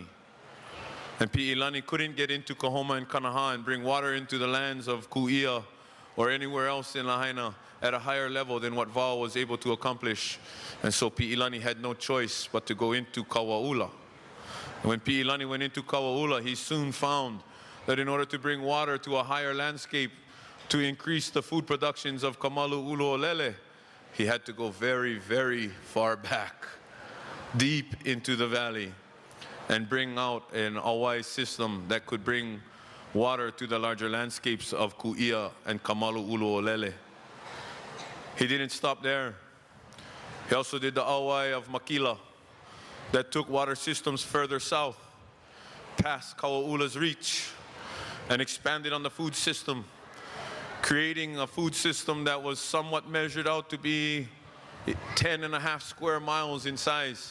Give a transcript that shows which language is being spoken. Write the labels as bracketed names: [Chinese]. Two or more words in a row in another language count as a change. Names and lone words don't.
[English] And Pi'ilani couldn't get into Kahoma and Kanaha and bring water into the lands of Ku'ia or anywhere else in Lahaina at a higher level than what Vau was able to accomplish. And so Pi'ilani had no choice but to go into Kauaula. And when Pi'ilani went into Kauaula, he soon found that in order to bring water to a higher landscape to increase the food productions of Kamalu ʻUlu o Lele, he had to go very, very far back, deep into the valley, and bring out an auai system that could bring water to the larger landscapes of Ku'ia and Kamalu ʻUlu o Lele. He didn't stop there. He also did the auai of Makila that took water systems further south, past Kauaula's reach, and expanded on the food system, creating a food system that was somewhat measured out to be 10.5 square miles in size.